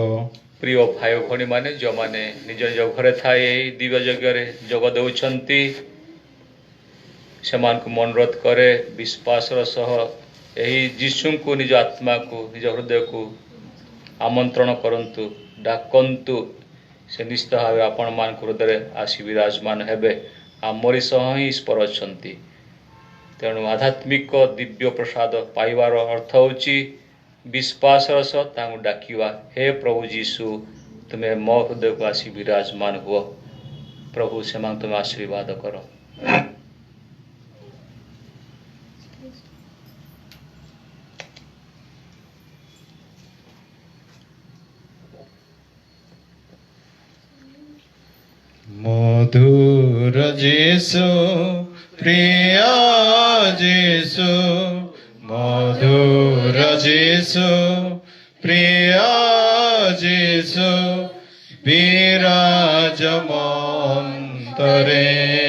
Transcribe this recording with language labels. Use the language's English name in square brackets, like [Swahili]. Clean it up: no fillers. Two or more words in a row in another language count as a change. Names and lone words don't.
[Odia] ପ୍ରିୟ ଭାଇ ଭଉଣୀମାନେ ଯେଉଁମାନେ ନିଜ ନିଜ ଘରେ ଥାଇ ଏହି ଦିବ୍ୟ ଯଜ୍ଞରେ ଯୋଗ ଦେଉଛନ୍ତି ସେମାନଙ୍କୁ ମୁଁ ଅନୁରୋଧ କରେ ବିଶ୍ୱାସର ସହ ଏହି ଯୀଶୁଙ୍କୁ ନିଜ ଆତ୍ମାକୁ ନିଜ ହୃଦୟକୁ ଆମନ୍ତ୍ରଣ କରନ୍ତୁ ଡାକନ୍ତୁ ସେ ନିଶ୍ଚିତ ଭାବେ ଆପଣମାନଙ୍କ ହୃଦୟରେ ଆସି ବିରାଜମାନ ହେବେ ଆମରି ସହ ହିଁ ଈଶ୍ୱର ଅଛନ୍ତି। ତେଣୁ ଆଧ୍ୟାତ୍ମିକ ଦିବ୍ୟ ପ୍ରସାଦ ପାଇବାର ଅର୍ଥ ହେଉଛି ବିଶ୍ୱାସର ସହ ତାଙ୍କୁ ଡାକିବା ହେ ପ୍ରଭୁ ଯୀଶୁ ତୁମେ ମୋ ହୃଦୟକୁ ଆସି ବିରାଜମାନ ହୁଅ। ପ୍ରଭୁ ସେମାନଙ୍କୁ ତୁମେ ଆଶୀର୍ବାଦ କର। [Bangla] মধুর যিশু প্রিয় যিশু মধুর যিশু প্রিয় যিশু বিরাজ মন্তরে